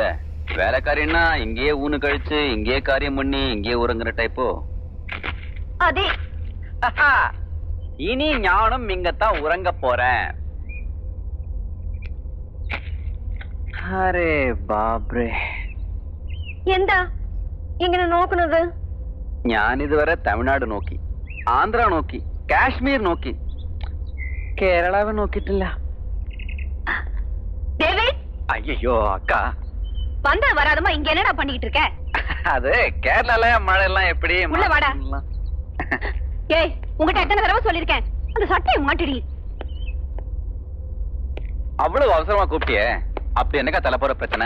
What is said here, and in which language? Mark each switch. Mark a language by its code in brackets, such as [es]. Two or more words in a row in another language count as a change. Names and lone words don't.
[ta] வேலைக்காரின்னா இங்கேயே ஊனு கழிச்சு இங்கேயே காரியம் பண்ணி இங்கேயே உறங்குற டைப்போ? அதே. இனி ஞானம் இங்கத்தான் உறங்க போறேன். [hi] अरे बाप रे. [ml] എന്താ ഇങ്ങനെ നോക്കുന്നത്? ഞാൻ ഇതുവരെ തമിഴ്നാട് നോക്കി, ആന്ധ്ര നോക്കി, കാശ്മീർ നോക്കി, കേരളാവ് നോക്കിയിട്ടില്ല. [ta] டேவிட். ஐயோ அக்கா, வந்தா வராதமா இங்க என்னடா பண்ணிட்டு இருக்க? அது கேரளால மழை எல்லாம் எப்படி? உள்ள வாடா. ஏய், உங்ககிட்ட எத்தனை தடவை சொல்லிருக்கேன், அந்த சட்டையை மாட்டிடி. அவ்வளவு அவசரமா கூப்பிட்டியே, அப்படி என்னக்கா தலை போற பிரச்சனை?